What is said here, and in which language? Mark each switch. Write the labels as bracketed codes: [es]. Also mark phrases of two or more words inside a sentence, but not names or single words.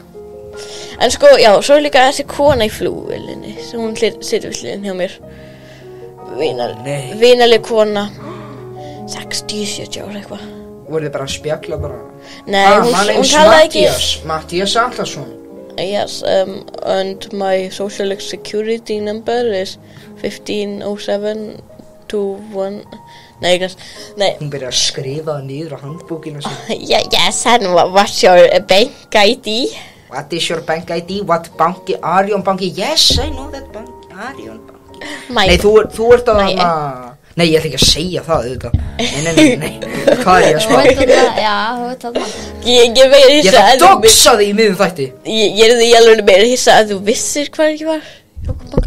[is] En sko, já, svo er líka þessi kona í flugvélinni sem hún situr við hliðin hjá mér. Vinaleg kona 60-70 ára eitthvað. Voru þið bara að spjalla bara? Nei, hún talaði ekki. Mattías Atlason. [en] Yes, and my social security number is 150721. [is] Nei, Hún byrjaði að skrifa það niður á handbókina sinni. [en] Yes, and what's your bank ID? What is your bank ID? What bank? Arion banki? Yes, I know that bank. [is] Arion banki. Nei, þú ert að hana. Nei, ég ætla ekki að segja það auðvitað. Nei. Hvað er ég að spá? Já, þú veit það. Ég meira hissa. Ég ætla að doxa þig í miðum þætti. Ég er því alveg meira hissa að þú vissir hvað ekki var. Jókubanka.